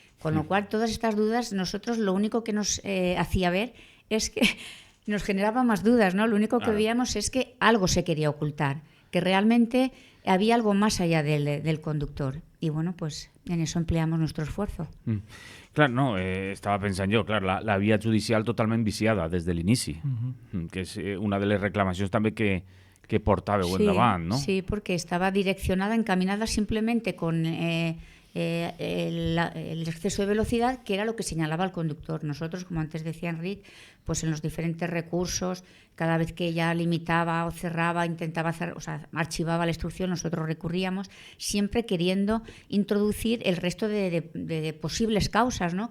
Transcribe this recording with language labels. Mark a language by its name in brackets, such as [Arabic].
[Spanish] Con lo cual, todas estas dudas, nosotros lo único que nos hacía ver es que nos generaba más dudas, ¿no? Lo único que veíamos es que algo se quería ocultar, que realmente había algo más allá del conductor. Y bueno, pues en eso empleamos nuestro esfuerzo. [Catalan] Clar, no, estava pensant jo, clar, la via judicial totalment viciada des de l'inici, que és una de les reclamacions també que portàveu endavant, ¿no? [Spanish] Sí, porque estaba direccionada, encaminada simplemente con el exceso de velocidad, que era lo que señalaba el conductor. Nosotros, como antes decía Enric, pues en los diferentes recursos, cada vez que ella limitaba o cerraba, intentaba hacer, o sea, archivaba la instrucción, nosotros recurríamos, siempre queriendo introducir el resto de posibles causas, ¿no?